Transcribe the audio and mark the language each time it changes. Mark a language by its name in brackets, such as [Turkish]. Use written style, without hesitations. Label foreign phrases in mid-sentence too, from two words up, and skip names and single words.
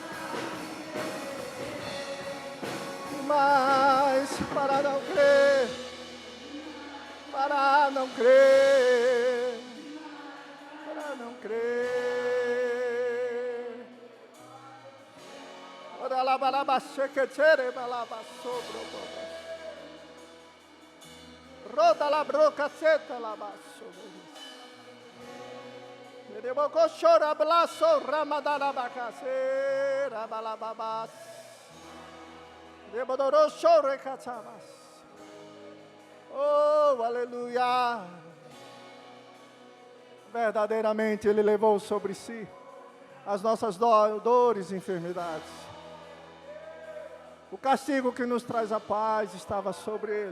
[Portuguese] mas para não crer, para não crer, não crer. Ora lá balaba chequetere balaba sobro. Roda la broca seta la basso. Debo cochora blaso ramadana bacase rabalababas. Debo doro chore cachabas. Oh, aleluia. Verdadeiramente Ele levou sobre si as nossas dores e enfermidades. O castigo que nos traz a paz estava sobre Ele.